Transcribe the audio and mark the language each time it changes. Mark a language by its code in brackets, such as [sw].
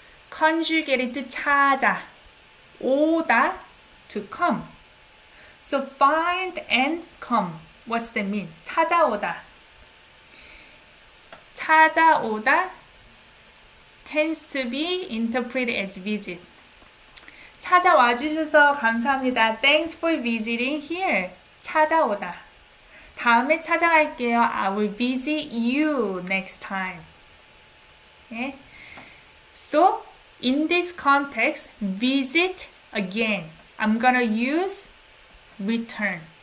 [en] Conjugated to 찾아. 오다, to come. So find and come. What's that mean? 찾아오다. 찾아오다 tends to be interpreted as visit. [ko] 찾아와 주셔서 감사합니다. [en] Thanks for visiting here. [ko] 찾아오다. 다음에 찾아갈게요. [en] I will visit you next time. Okay? So, in this context, visit again. I'm gonna use return.